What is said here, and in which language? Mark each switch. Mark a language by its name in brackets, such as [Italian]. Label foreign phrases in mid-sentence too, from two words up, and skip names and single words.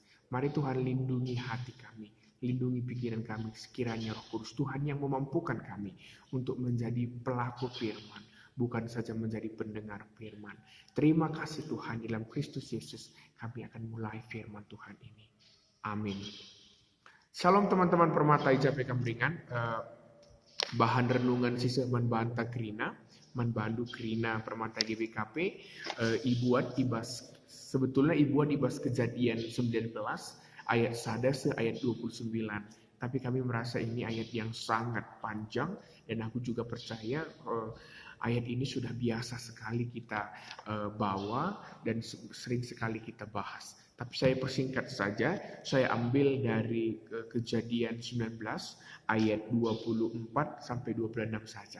[Indonesian] Mari Tuhan lindungi hati kami. Lindungi pikiran kami, sekiranya Roh Kudus Tuhan yang memampukan kami untuk menjadi pelaku firman, bukan saja menjadi pendengar firman. Terima kasih Tuhan, dalam Kristus Yesus kami akan mulai firman Tuhan ini. Amin. Shalom teman-teman Permata IJP Kameringan. Bahan renungan sisa Manbanta Krina, Manbandu Krina Permata GBKP, sebetulnya [Batak Karo] ibuat ibas [Indonesian] kejadian 19 ayat 1 ayat 29. Tapi kami merasa ini ayat yang sangat panjang dan aku juga percaya ayat ini sudah biasa sekali kita bawa dan sering sekali kita bahas. Tapi saya persingkat saja, saya ambil dari kejadian 19 ayat 24 sampai 26 saja.